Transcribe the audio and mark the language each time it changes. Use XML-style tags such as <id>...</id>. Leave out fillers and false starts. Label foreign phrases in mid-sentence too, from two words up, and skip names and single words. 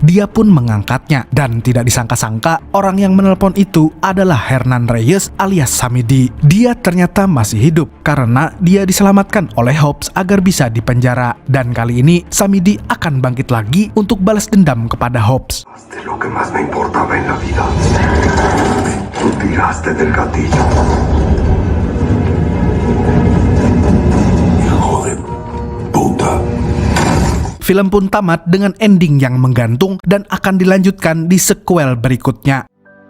<id>Dia pun mengangkatnya, dan tidak disangka-sangka, orang yang menelpon itu adalah Hernan Reyes alias Samidi. Dia ternyata masih hidup, karena dia diselamatkan oleh Hobbs agar bisa dipenjara. Dan kali ini, Samidi akan bangkit lagi untuk balas dendam kepada Hobbs.</id> <es>De lo que más me importaba en la vida. Tú tiraste del gatillo. Hijo de puta.</es> <id>Film pun tamat dengan ending yang menggantung dan akan dilanjutkan di sequel berikutnya.</id>